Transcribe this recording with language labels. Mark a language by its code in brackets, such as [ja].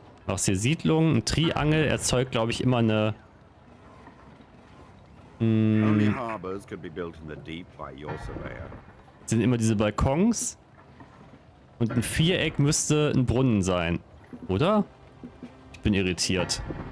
[de] Aus der Siedlung, ein Triangel erzeugt, glaube ich, immer eine... [en] Only harbors could be built in the deep by your surveyor. [de] Sind immer diese Balkons. Und ein Viereck müsste ein Brunnen sein. Oder? Ich bin irritiert.